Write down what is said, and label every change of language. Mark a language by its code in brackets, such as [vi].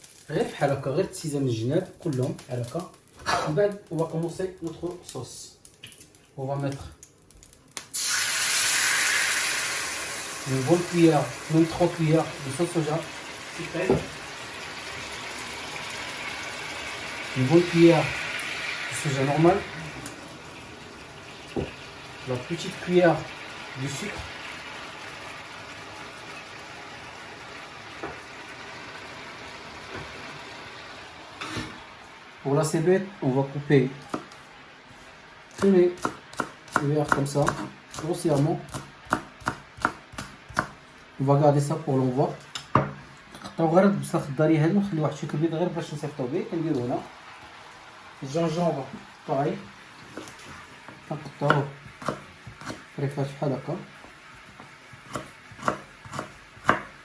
[ar] غير بحال هكا، غير تسيزه من الجناب كلهم بحال هكا. من بعد [fr] on va commencer notre sauce. On va mettre une bonne cuillère, même 3 cuillères de sauce soja sucrée, une bonne cuillère de soja normal, la petite cuillère de sucre, Pour la cébette, on va couper les verres comme ça, grossièrement. On va garder ça pour l'envoi. [ar] نقطعو غير البصله الخضاريه هادو نخليو واحد الشكل بيض غير باش نصيفطو به. كنديرو هنا الجنجوبه باغي كنقطعوه طريفات بحال هكا.